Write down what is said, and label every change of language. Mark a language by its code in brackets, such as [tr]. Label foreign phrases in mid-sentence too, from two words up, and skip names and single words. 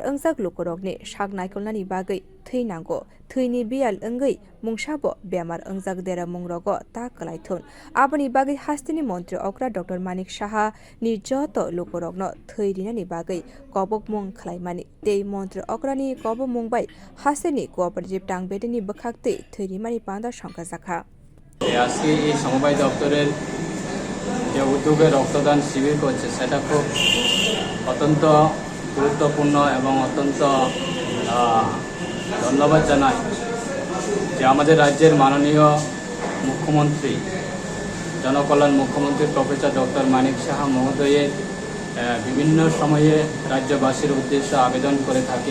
[trp] ओंजाक लुकरगनि साक नायखलनानि बागै थैनांगौ थैनि बियाल ओंगै मुंसाबो बेमार ओंजाक देरा मुंरगो ता कलायथुन आबनि बागै हास्तिनि मन्त्री अक्रा डक्टर मानिक साहा नि जत लुकरगनो थैरिनानि बागै कबक मुं खलायमानि ते मन्त्री अक्रानि कब मुंबाय हास्तिनि कोअपारेटिभ टांगबेदेनि बखाकते थैरिमानि पान्दा संका जाखा [bn] আজকে এই সমবায় দপ্তরের যে উদ্যোগে রক্তদান শিবির করছে সেটা খুব অত্যন্ত গুরুত্বপূর্ণ এবং অত্যন্ত ধন্যবাদ জানাই যে আমাদের রাজ্যের মাননীয় মুখ্যমন্ত্রী জনকল্যাণ মুখ্যমন্ত্রী প্রফেসর ডক্টর মানিক সাহা মহোদয়ের বিভিন্ন সময়ে রাজ্যবাসীর উদ্দেশ্যে আবেদন করে থাকে